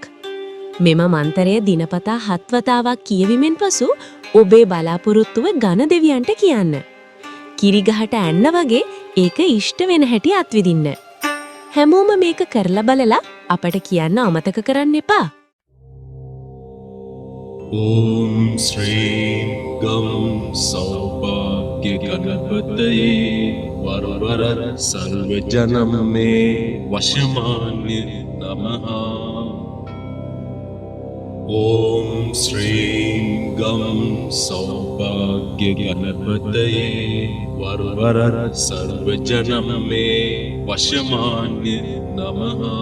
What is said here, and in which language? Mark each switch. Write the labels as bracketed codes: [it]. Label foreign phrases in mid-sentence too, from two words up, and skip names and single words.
[si] මෙම මන්තරය දිනපතා 7 වතාවක් කියවිමෙන් පසු ඔබේ බලාපොරොත්තුව ඝන දෙවියන්ට කියන්න. කිරිගහට ඇන්න වගේ ඒක ඉෂ්ට වෙන හැටි අත්විඳින්න. හැමෝම මේක කරලා බලලා අපට කියන්න අමතක කරන්න එපා. [sa] ॐ श्रीं गं सौभाग्य गणपतये वरवर सर्वजनं मे वशमान्य नमः। ॐ श्रीं गं सौभाग्य गणपतये वरवर सर्वजनं मे वशमान्य नमः।